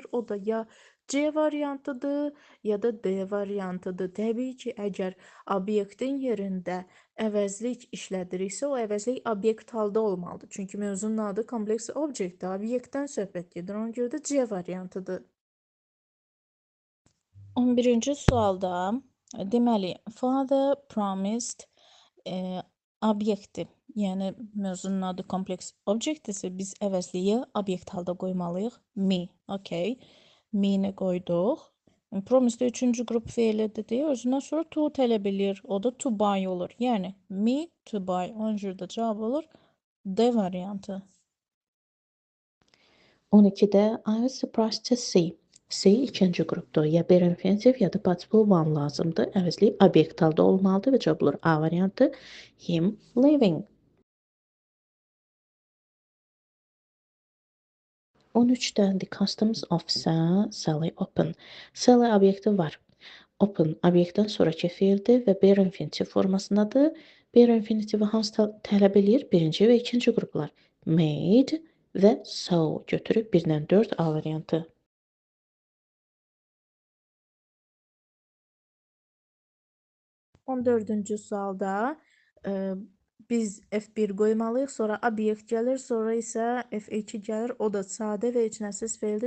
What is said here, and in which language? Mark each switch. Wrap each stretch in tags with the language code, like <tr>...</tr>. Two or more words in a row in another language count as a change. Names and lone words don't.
<az>O da ya C variantıdır ya da D variantıdır. Təbii ki, əgər obyektin yerində əvəzlik işlədiriksə, o əvəzlik obyekt halda olmalıdır. Çünki mövzunun adı kompleks obyektdir. Obyektdən söhbət gedir. Ona görə də C variantıdır. 11-ci sualda deməli</az> <en>father promised</en> <az>obyekti. Yəni mövzunun adı kompleks obyektdirsə biz əvəzliyi obyekt halda qoymalıyıq.</az> <en>Me, okay.</en> <az>Me-ni qoyduq. Promise də üçüncü qrup feilidir deyə özündən sonra to tələb edir. O da</az> <en>to buy</en> <az>olur. Yəni</az> <en>me to buy.</en> <az>Onun görə də cavab olur D variantı. 12-də</az> <en>I was surprised to see.</en> <az>See ikinci qrupdur. Ya</az> <en>bare infinitiv</en> <az>ya da</az> <en>participle one</en> <az>lazımdır. Əvəzli obyekt halda olmalıdır və cavab olur A variantı.</az> <en>Him leaving.</en> <az>13-də</az> <en>the customs officer Sally open.</en> <az>Sally obyekti var. Open obyektdən sonraki feildir və</az> <en>bare infinitiv</en> <az>formasındadır.</az> <en>Bare infinitivi</en> <az>hansı tələb eləyir? Birinci və ikinci qruplar. Made və so götürüb 1-dən 4 A variantı. 14-cü sualda biz F1 qoymalıyıq, sonra obyekt gəlir, sonra isə F2 gəlir, o da sadə və içnəsiz feildir.</az>